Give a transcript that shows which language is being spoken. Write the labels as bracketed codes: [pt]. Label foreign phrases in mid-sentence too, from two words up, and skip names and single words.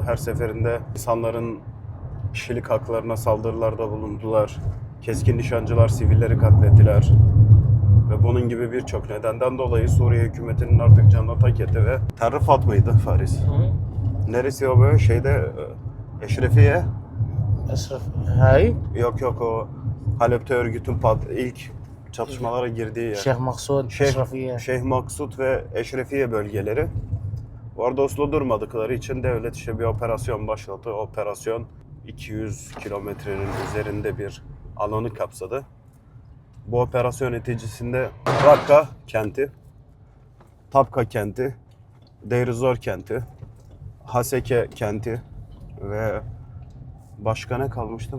[tr] Her seferinde insanların kişilik haklarına saldırılarda bulundular. Keskin nişancılar sivilleri katlettiler. Ve bunun gibi birçok nedenden dolayı Suriye hükümetinin artık canına tak etti ve Terrifat mıydı Faris? Neresi o böyle şeyde Eşrefiye? [ar] أشرف هاي [tr] Yok o Halep'te örgütün ilk çatışmalara girdiği yer. [ar] شيخ مقصود أشرفية. [tr] Şeyh Maksut ve Eşrefiye bölgeleri. Orada uslu durmadıkları için devlet işte bir operasyon başlattı. Operasyon 200 kilometrenin üzerinde bir alanı kapsadı. Bu operasyon neticesinde Rakka kenti, Tapka kenti, Deir ez-Zor kenti, Haseke kenti ve başka ne kalmıştı?